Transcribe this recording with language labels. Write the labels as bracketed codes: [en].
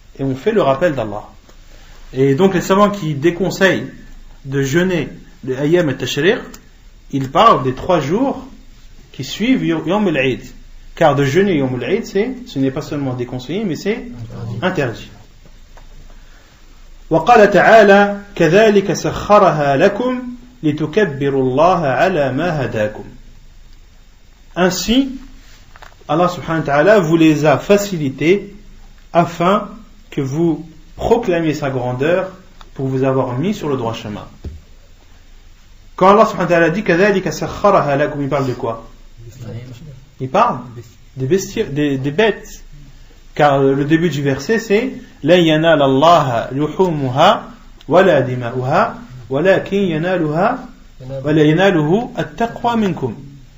[fr] Et on fait le rappel d'Allah. Et donc les savants qui déconseillent de jeûner le Ayyam al-Tashriq, ils parlent des 3 jours qui suivent Yawm al-Eid. Car de jeûner Yawm al-Eid, ce n'est pas seulement déconseillé, mais c'est interdit. [ar] وقال تعالى كذلك سخرها لكم لتكبروا الله على ما هداكم. [fr] Ainsi, Allah subhanahu wa ta'ala vous les a facilités afin que vous proclamiez sa grandeur pour vous avoir mis sur le droit chemin. Quand Allah subhanahu wa ta'ala dit [ar] كذلك سخرها لكم, [fr] il parle de quoi? Il parle des bêtes. Car le début du verset c'est [ar] لن ينال الله لحومها ولا دماؤها ولكن يناله التقوى منكم.